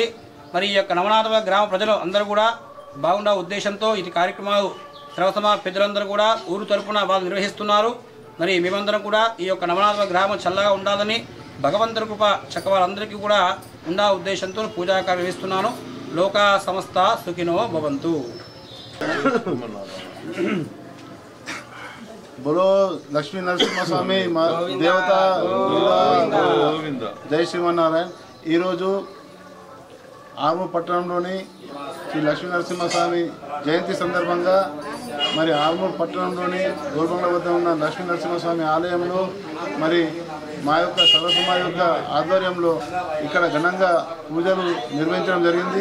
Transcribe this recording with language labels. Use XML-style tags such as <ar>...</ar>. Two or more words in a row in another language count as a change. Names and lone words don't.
<te>మరి ఈ యొక్క నవనాథపుర గ్రామ ప్రజలు అందరూ కూడా బాగుండా ఉద్దేశంతో ఈ కార్యక్రమాలు సర్వసమాజ పెద్దలందరూ కూడా ఊరు తరపున వాళ్ళు నిర్వహిస్తున్నారు. మరి మేమందరం కూడా ఈ యొక్క నవనాథపుర గ్రామం చల్లగా ఉండాలని భగవంతుడి కృప చక్కవాళ్ళందరికీ కూడా ఉండా ఉద్దేశంతో పూజాకార్యం నిర్వహిస్తున్నాను.</te> <sa>లోకా సమస్త సుఖినో భవంతు.</sa> <hi>बोलो लक्ष्मी नरसिंह स्वामी देवता जय श्रीमన్నారాయణ.</hi> <te>ఈరోజు ఆర్మూర్ పట్టణంలోని శ్రీ లక్ష్మీ నరసింహస్వామి జయంతి సందర్భంగా మరి ఆర్మూర్ పట్టణంలోని గోల్బంగ్లా వద్ద ఉన్న లక్ష్మీ నరసింహస్వామి ఆలయంలో మరి మా యొక్క సర్వసమాజ యొక్క ఆధ్వర్యంలో ఇక్కడ ఘనంగా పూజలు నిర్వహించడం జరిగింది.</te>